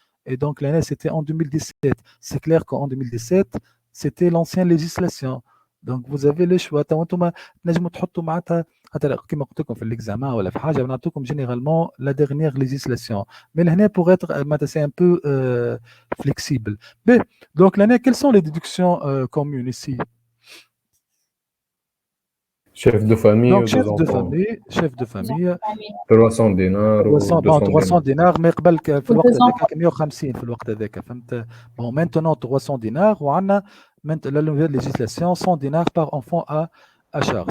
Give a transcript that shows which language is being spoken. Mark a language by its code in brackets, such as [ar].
[fr] Et donc l'année, c'était en 2017. C'est clair qu'en 2017, c'était l'ancienne législation. Donc vous avez le choix. [ar] انتم نجموا تحطوا معناتها حتى كما قلت لكم في الاكزامان ولا في حاجه بنعطيكم [fr] généralement la dernière législation. Mais l'année pour être c'est un peu flexible. Mais donc l'année, quelles sont les déductions communes ici? Chef de famille. Donc chef de famille [ar] 300 دينار 300 دينار ما قبل في الوقت هذاك 150 في الوقت هذاك فهمت. [fr] Bon maintenant 300 dinars [ar] وعندنا [fr] la nouvelle législation 100 dinars par enfant à charge.